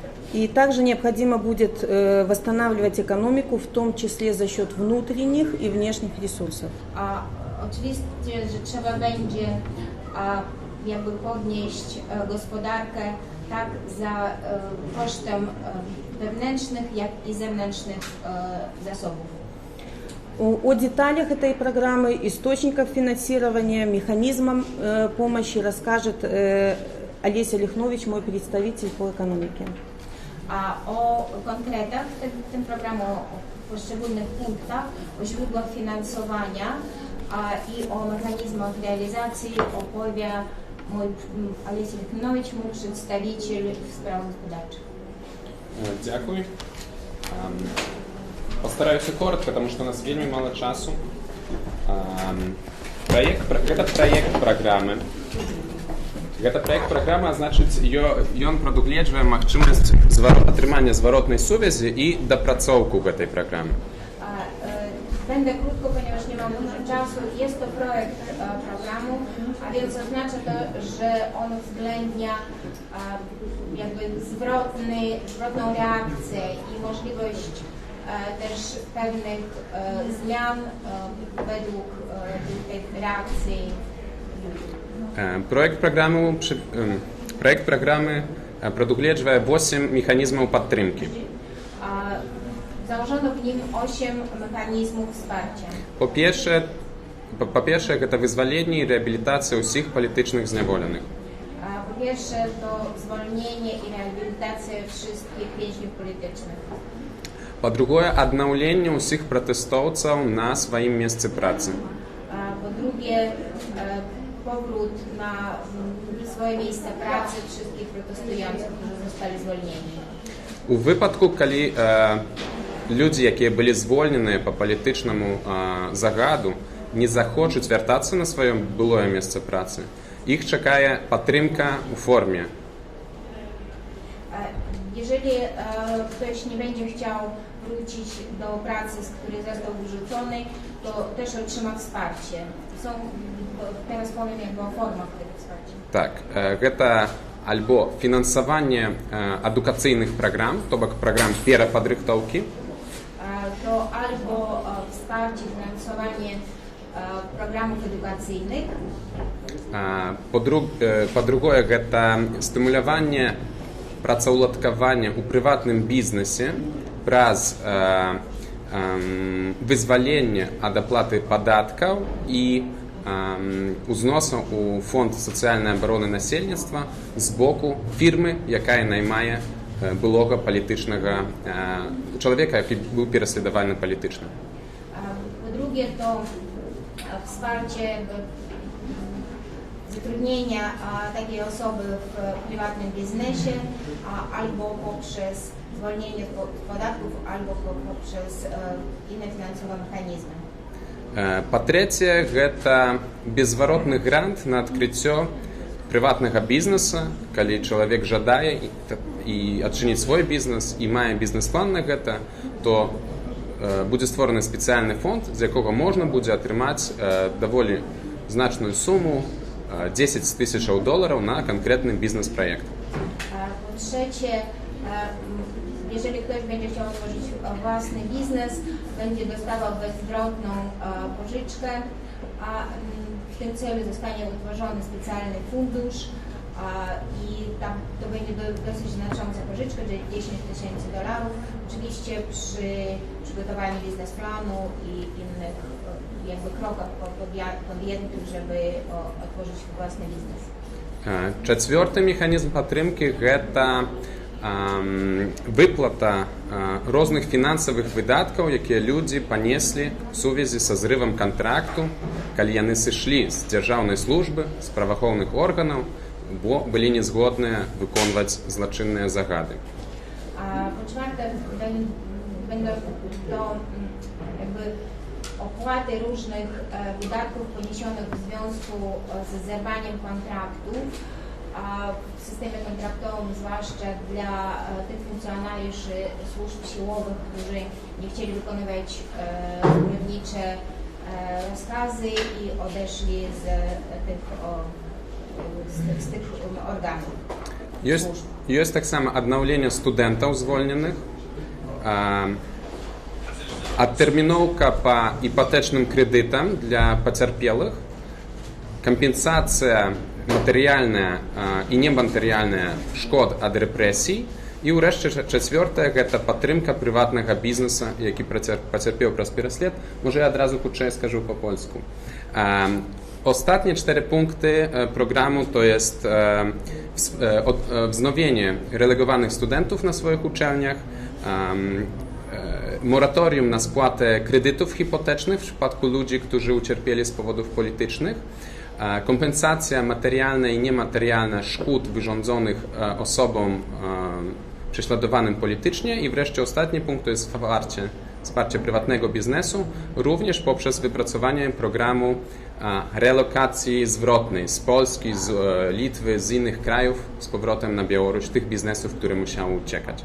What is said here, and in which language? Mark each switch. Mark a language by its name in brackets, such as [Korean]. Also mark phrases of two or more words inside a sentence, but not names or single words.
[Russian] И также необходимо будет восстанавливать экономику, в том числе за счет внутренних и внешних ресурсов. [Polish] Oczywiście, że trzeba będzie jakby podnieść gospodarkę tak za kosztem wewnętrznych, jak i zewnętrznych zasobów. [Russian] О деталях этой программы, источниках финансирования, механизмам помощи расскажет Олеся Лихнович, мой представитель по экономике. [Polish] A o konkretach tym programu, o poszczególnych punktach, o źródłach finansowania i o mechanizmach realizacji opowie mój Олеся Лихнович, mój przedstawiciel w sprawach gospodarczych. [Ukrainian] Дякую. [Russian] Постараюсь коротко, потому что у нас вельми мало часу. Это проект программы. [Belarusian] Гэта [Russian] проект программы, [Belarusian] а значыць, ён прадугледжвае магчымасць атрымання зваротнай сувязі і дапрацоўку гэтай праграмы. [Polish] Będę krótko, ponieważ nie mam dużo czasu. Jest to projekt programu, a więc oznacza to, że on uwzględnia jakby zwrotną reakcję i możliwość też pewnych zmian według tych reakcji. [Russian] Проект программы [Belarusian] прадугледжвае 8 механізмаў падтрымкі. [Polish] Założono w nim 8 mechanizmów wsparcia. Po pierwsze, [Belarusian] гэта вызваленне і рэабілітацыя ўсіх палітычных зняволеных. [Polish] Po pierwsze, to zwolnienie i rehabilitacja wszystkich więźniów politycznych. Po drugie, [Belarusian] аднаўленне ўсіх пратэстоўцаў на сваім месцы працы. [Polish] Po drugie, powrót na swoje miejsca pracy wszystkich protestujących, którzy zostali zwolnieni. [Belarusian] У выпадку, калі людзі, якія былі звольненыя па палітычнаму загаду, не захочуць вяртацца на сваё былое месца працы, іх чакае падтрымка ў форме. [Polish] Jeżeli ktoś nie będzie chciał wrócić do pracy, z której został wyrzucony, to też otrzyma wsparcie. Teraz powiem jakby o formach tego wsparcia. Tak, [Belarusian] гэта альбо фінансаванне адукацыйных праграм, то бок праграм перападрыхтоўкі. [Polish] To albo wsparcie, finansowanie programów edukacyjnych. Po drugie, [Belarusian] гэта стымуляванне працаўладкавання ў прыватным бізнесе праз вызваленне ад аплаты падаткаў і узносаў у фонд сацыяльнай абароны насельніцтва з боку фірмы, якая наймае былога палітычнага чалавека, які быў пераследаваны палітычна. [Polish] Po drugie, to wsparcie zatrudnienia takiej osoby w prywatnym biznesie albo poprzez zwolnienie od podatków, albo poprzez inne finansowe mechanizmy. [Belarusian] Па-трэцяе, гэта беззваротны грант на адкрыццё прыватнага бізнеса, калі чалавек жадае і адчыніць свой бізнес і мае бізнес-план на гэта, то будзе створаны спецыяльны фонд, з якога можна будзе атрымаць даволі значную суму $10 000 [Polish] na konkretny biznes-projekt. Po trzecie, jeżeli ktoś będzie chciał otworzyć własny biznes, będzie dostawał bezzwrotną pożyczkę, a w tym celu zostanie utworzony specjalny fundusz i tam to będzie dosyć znacząca pożyczka, czyli $10 000. Oczywiście przy przygotowaniu biznesplanu i innych jakby krokach podjętych, żeby otworzyć własny biznes. [Belarusian] Чацвёрты механізм падтрымкі гэта выплата розных фінансавых выдаткаў, якія людзі панеслі ў сувязі са зрывам кантракту, калі яны сышлі з дзяржаўнай службы, з праваахоўных органаў, бо былі незгодныя [Polish] wykonywać zloczynne [Belarusian] загады. [Polish] Po czwarte, będą to jakby opłaty różnych wydatków poniesionych w związku z zerwaniem kontraktów w systemie kontraktowym, zwłaszcza dla tych funkcjonariuszy służb siłowych, którzy nie chcieli wykonywać urzędnicze rozkazy i odeszli z tych organów. Jest tak samo [Belarusian] adnаўленне студэнтаў звольненых, адтэрміноўка па іпатечным крэдытам для пацярпелых, кампенсацыя матэрыяльная і нематэрыяльная шкод ад рэпрэсій і ўрэшце чацвёртае гэта падтрымка прыватнага бізнеса, які пацярпеў праз пераслед. Можа, я адразу хутчэй скажу па-польску. [Polish] Ostatnie 4 punkty programu to jest wznowienie relegowanych studentów na swoich uczelniach, moratorium na spłatę kredytów hipotecznych w przypadku ludzi, którzy ucierpieli z powodów politycznych, kompensacja materialna i niematerialna szkód wyrządzonych osobom prześladowanym politycznie i wreszcie ostatni punkt to jest wsparcie prywatnego biznesu, również poprzez wypracowanie programu relokacji zwrotnej z Polski, z Litwy, z innych krajów z powrotem na Białoruś, tych biznesów, które musiały uciekać.